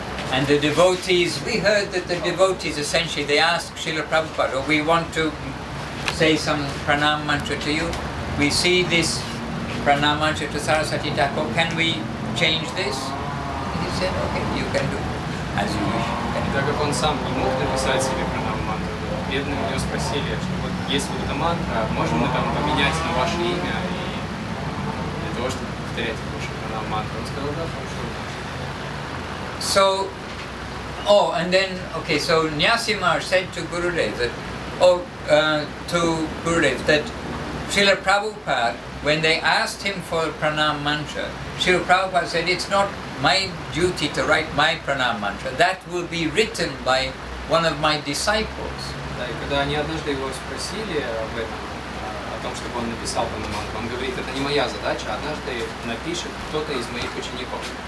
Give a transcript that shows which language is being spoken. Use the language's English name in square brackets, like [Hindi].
[English] And the devotees, we heard that the devotees essentially, they asked Srila Prabhupada, oh, we want to say some pranam mantra to you. We see this pranam mantra to Saraswati Thakur, can we change this? He said, okay, you can do as you wish. [Russian] Так как он сам не мог написать себе пранам мантру, бедные у него спросили, что вот есть вот эта мантра, можем мы там поменять на ваше имя и для того, чтобы повторять вашу пранам мантру. Он сказал, да, хорошо. [English] So, and then, okay, so Nyasi Maharaj said to Gurudev that, that Srila Prabhupada, when they asked him for pranam mantra, Srila Prabhupada said, it's not my duty to write my pranam mantra, that will be written by one of my disciples. [Russian] Да, и когда они однажды его спросили об этом, о том, чтобы он написал пранам мантру, он говорит, это не моя задача, однажды напишет кто-то из моих учеников.